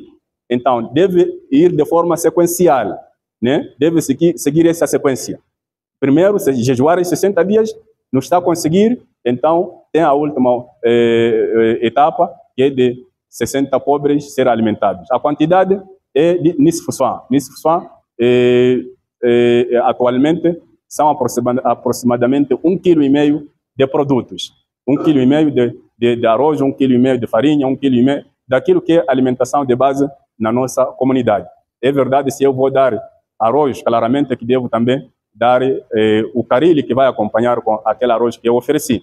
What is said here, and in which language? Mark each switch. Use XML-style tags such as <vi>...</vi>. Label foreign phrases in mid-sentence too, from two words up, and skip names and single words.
<pt>Então, deve ir de forma sequencial, né? Deve seguir essa sequência. Primeiro, se jejuar em 60 dias, não está a conseguir, então tem a última etapa, que é de 60 pobres serem alimentados. A quantidade é de</pt> <ar>نصف صاع. نصف صاع,</ar> <pt>atualmente, são aproximadamente 1,5 kg de produtos. 1,5 kg de arroz, 1,5 kg de farinha, 1,5 kg daquilo que é alimentação de base na nossa comunidade. É verdade, se eu vou dar arroz, claramente que devo também dar o caril que vai acompanhar com aquele arroz que eu ofereci.</pt>